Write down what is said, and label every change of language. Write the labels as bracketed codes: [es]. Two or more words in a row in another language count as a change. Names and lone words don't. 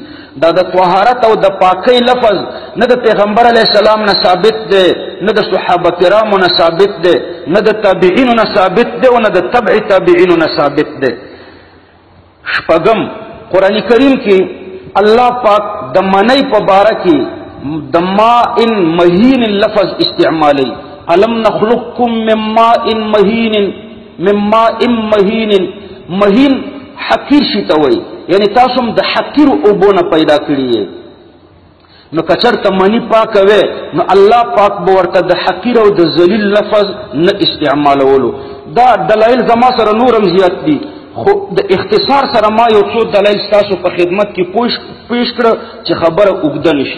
[ps] دا د طهارت او د پاکۍ لفظ نه د پیغمبر علیه السلام نه ثابت دی، نه د صحابه کرامو نه ثابت دی، نه د تابعینو نه ثابت دی، او نه د تبع تابعینو نه ثابت دی. شپږم قرآن کریم کې الله پاک د منی په باره کې د [ar] ماء مهین [ps] لفظ استعمالی. [ar] علم نخلقکم من ماء مهین، من ماء مهین. [ps] مهین حقیر شتوي یعنی تاسو د حقیر اوبونه پیدا کړی. نو کچرته منی پاک وې نو الله پاک به ورته د حقیر او د ذلیل لفظ نه استعمالولو. دا دلایل زما سره نورم زیات دي، خو د اختصار سره ما یو څو دلایل تاسو په خدمت کې پوښ کړ چې خبره اوږده نشي.